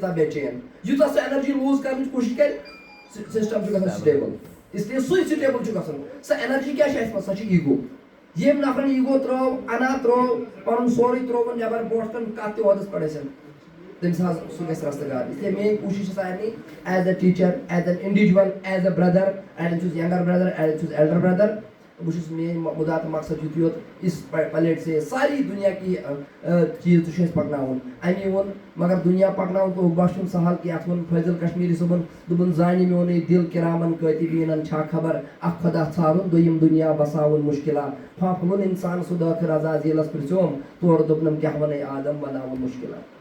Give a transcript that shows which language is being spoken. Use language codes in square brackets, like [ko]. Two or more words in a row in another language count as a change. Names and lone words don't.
[ks] تیٖژاہ بے چین یوٗتاہ سُہ انرجی لوٗز کرنٕچ کوٗشش کرِ سسٹم چھُ گژھان سٹیبل اسلیے سُے سٹیبل چھُ گژھان سۄ انرجی کیاہ چھِ اسہِ منٛز سۄ چھِ ایٖگو ییٚمۍ نفرن ایٖگو ترٲو انا ترٲو پنُن سورُے ترٛووُن نٮ۪بر برونٛٹھ کُن کتھ تہِ عہدس پٮ۪ٹھ ٲسِن تٔمِس حظ سُہ گژھِ رستہٕ گار اسلیے میٲنۍ کوٗشش چھِ سارنٕے [en] is a teacher is an individual is a brother [ks] اَڑٮ۪ن چھُس [en] younger brother [ks] اَڑٮ۪ن چھُس [en] elder brother [ks] بہٕ چھُس میٲنۍ مُدا تہٕ مقصد یُتُے یوت [ur] اس پلیٹ سے ساری دُنیا کی چیٖز [ks] تہِ چھُ اَسہِ پکناوُن امی ووٚن مگر دُنیا پکناوُن تہٕ اوٚباش چھُنہٕ سہل کینٛہہ اتھ ووٚن فٲضل کشمیٖری صٲبن دوٚپُن زانہِ میونٕے دِل کِرامن کٲتِبیٖنن چھا خبر اکھ خۄدا ژھارُن دوٚیِم دُنیا بساوُن مُشکِلا پھاپھوُن انسان سُہ دٲخِر عزازیٖلس پرٛژھیوم تورٕ دوٚپنم کیاہ ونے آدم بناوُن مُشکِلا